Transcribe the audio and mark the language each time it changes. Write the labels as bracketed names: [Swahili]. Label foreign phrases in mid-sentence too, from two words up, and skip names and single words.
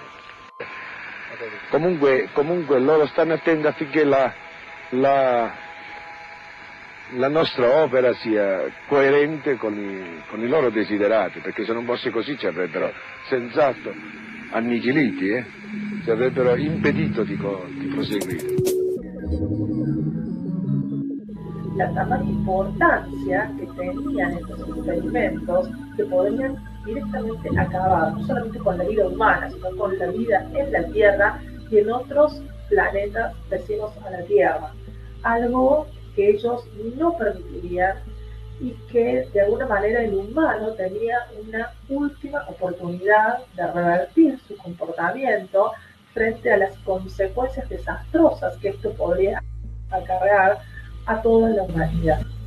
[Italian] Comunque loro stanno attenti affinché la nostra opera sia coerente con i loro desiderati, perché se non fosse così ci avrebbero senz'altro annichiliti, ci avrebbero impedito di proseguire. [Spanish] La tanta importancia que tenían estos experimentos que podrían directamente acabar no solamente con la vida humana, sino con la vida en la Tierra y en otros planetas vecinos a la Tierra. Algo que ellos no permitirían y que de alguna manera el humano tenía una última oportunidad de revertir su comportamiento frente a las consecuencias desastrosas que esto podría acarrear a toda la humanidad.